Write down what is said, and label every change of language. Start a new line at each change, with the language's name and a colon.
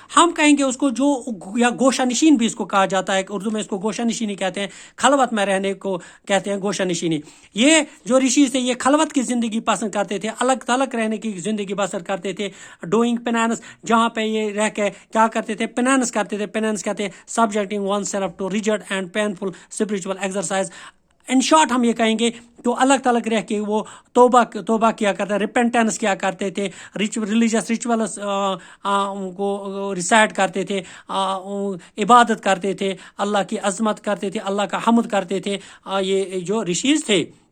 Urdu: ہم کہیں گے اس کو جو، یا گوشہ نشین بھی اس کو کہا جاتا ہے، اردو میں اس کو گوشہ نشینی کہتے ہیں، خلوت میں رہنے کو کہتے ہیں گوشہ نشینی. یہ جو رشیز تھے یہ خلوت کی زندگی پسند کرتے تھے، الگ تھلگ رہنے کی زندگی بسر کرتے تھے.
English: doing penance,
Urdu: جہاں پہ یہ رہ کے کیا کرتے تھے، پینانس کرتے تھے. پینانس کہتے ہیں
English: subjecting oneself to rigid and painful spiritual exercise. In short
Urdu: ہم یہ کہیں گے تو الگ تلگ رہ کے وہ توبہ کیا کرتے، ریپینٹنس کیا کرتے تھے،
English: religious rituals
Urdu: کو ریسائٹ کرتے تھے، عبادت کرتے تھے، اللہ کی عظمت کرتے تھے، اللہ کا حمد کرتے تھے، یہ جو رشیز تھے.